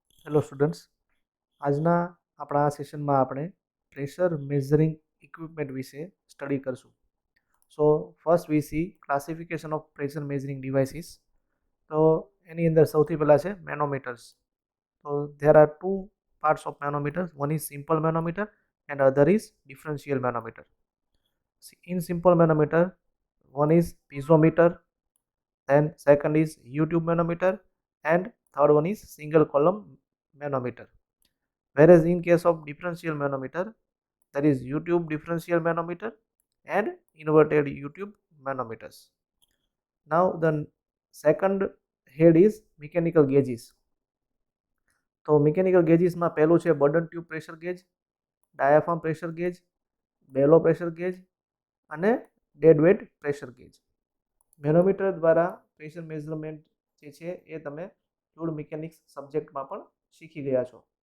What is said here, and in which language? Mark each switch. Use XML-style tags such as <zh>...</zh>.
<gu>Hello students, આજના આપણા આ સેશનમાં આપણે પ્રેશર મેઝરિંગ ઇક્વિપમેન્ટ વિશે સ્ટડી કરશું.</gu> <en>So first we see classification of pressure measuring devices.</en> <gu>તો એની અંદર સૌથી પહેલાં છે મેનોમીટર્સ. તો</gu> <en>There are two parts of manometer. One is simple manometer and other is differential manometer. In simple manometer, one is piezometer, then second is U-tube manometer, and third one is single column manometer. Whereas in case of differential manometer, there is U-tube differential manometer and inverted U-tube manometers. Now the second head is mechanical gauges.</en> <gu>તો mechanical ગેજીસમાં પહેલું છે burden tube pressure gauge, diaphragm pressure gauge, bellow pressure gauge અને dead weight pressure gauge. Manometer દ્વારા pressure measurement જે છે એ તમે fluid mechanics સબ્જેક્ટમાં પણ શીખી ગયા છો.</gu>